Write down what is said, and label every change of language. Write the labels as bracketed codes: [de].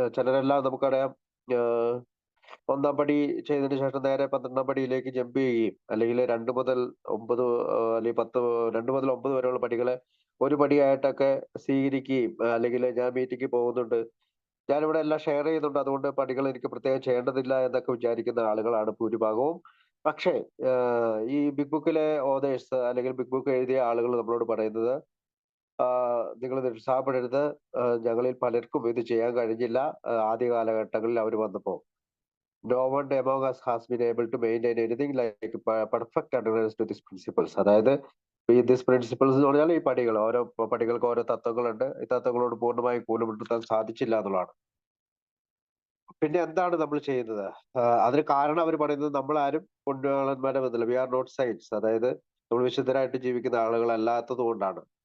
[ml] ചിലരെല്ലാം നമുക്കറിയാം, 1-ാം പടി ചെയ്തതിനു ശേഷം നേരെ 12-ാം പടിയിലേക്ക് ജമ്പ് ചെയ്യുകയും, അല്ലെങ്കിൽ 2 മുതൽ 9 അല്ലെങ്കിൽ 10, 2 മുതൽ 9 വരെയുള്ള പടികളെ ഒരു പടിയായിട്ടൊക്കെ സ്വീകരിക്കുകയും, അല്ലെങ്കിൽ ഞാൻ മീറ്റിംഗ് പോകുന്നുണ്ട്, ഞാനിവിടെ എല്ലാം ഷെയർ ചെയ്യുന്നുണ്ട്, അതുകൊണ്ട് പടികൾ എനിക്ക് പ്രത്യേകം ചെയ്യേണ്ടതില്ല എന്നൊക്കെ വിചാരിക്കുന്ന ആളുകളാണ് ഭൂരിഭാഗവും. പക്ഷേ ഈ ബിഗ് ബുക്കിലെ ഓതേഴ്സ് അല്ലെങ്കിൽ ബിഗ് ബുക്ക് എഴുതിയ ആളുകൾ നമ്മളോട് പറയുന്നത് നിങ്ങൾ നിരുത്സാഹപ്പെടരുത്. ഞങ്ങളിൽ പലർക്കും ഇത് ചെയ്യാൻ കഴിഞ്ഞില്ല. ആദ്യ കാലഘട്ടങ്ങളിൽ അവർ വന്നപ്പോ [en] no one among us has been able to maintain anything like perfect adherence to these principles. [ml] അതായത് ഈ ദിസ് പ്രിൻസിപ്പിൾസ് എന്ന് പറഞ്ഞാൽ ഈ പടികൾ, ഓരോ പടികൾക്ക് ഓരോ തത്വങ്ങളുണ്ട്. ഈ തത്വങ്ങളോട് പൂർണ്ണമായി കൂട്ടുമുട്ടാൻ സാധിച്ചില്ല എന്നുള്ളതാണ്. പിന്നെ എന്താണ് നമ്മൾ ചെയ്യുന്നത്? അതിന് കാരണം അവർ പറയുന്നത് നമ്മൾ ആരും പുണ്യവാളന്മാരെ ബന്ധമില്ല, [en] we are not saints, [ml] അതായത് നമ്മൾ വിശുദ്ധരായിട്ട് ജീവിക്കുന്ന ആളുകളല്ലാത്തത് കൊണ്ടാണ്.